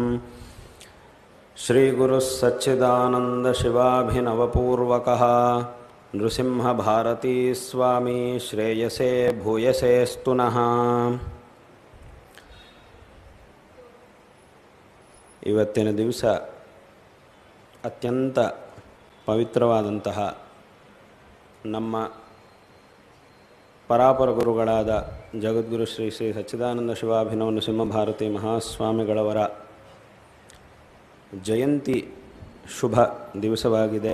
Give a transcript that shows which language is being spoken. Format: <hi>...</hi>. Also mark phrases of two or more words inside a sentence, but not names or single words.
<sa>श्री गुरुः सच्चिदानन्द शिवाभिनवपूर्वकः नृसिंह भारती स्वामी श्रेयसे भूयसेस्तु नः।</sa> <kn>ಇವತ್ತಿನ ದಿವಸ ಅತ್ಯಂತ ಪವಿತ್ರವಾದಂತಹ ನಮ್ಮ ಪರಾಪರ ಗುರುಗಳಾದ ಜಗದ್ಗುರು ಶ್ರೀ ಶ್ರೀ ಸಚ್ಚಿದಾನಂದ ಶಿವಾಭಿನವ ನೃಸಿಂಹ ಭಾರತಿ ಮಹಾಸ್ವಾಮಿಗಳವರ ಜಯಂತಿ ಶುಭ ದಿವಸವಾಗಿದೆ.</kn>